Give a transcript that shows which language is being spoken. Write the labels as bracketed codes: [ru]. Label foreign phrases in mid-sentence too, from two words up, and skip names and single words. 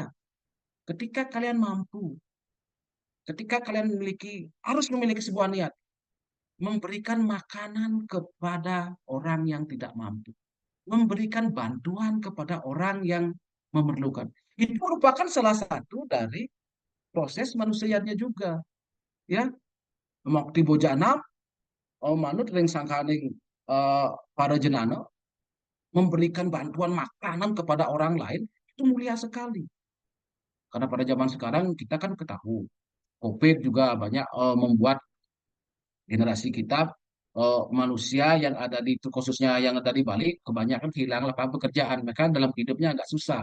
[id] Ketika kalian mampu, ketika kalian harus memiliki sebuah niat, memberikan makanan kepada orang yang tidak mampu, memberikan bantuan kepada orang yang memerlukan. Itu merupakan salah satu dari proses manusianya juga. Ya, [kaw] Mokti Bojana, manut ring sangkaning para jenana, [id] memberikan bantuan makanan kepada orang lain, itu mulia sekali. Karena pada zaman sekarang kita kan ketahui, COVID juga banyak membuat generasi kita manusia yang ada di khususnya yang ada di Bali kebanyakan kehilangan lapangan pekerjaan, mereka dalam hidupnya agak susah.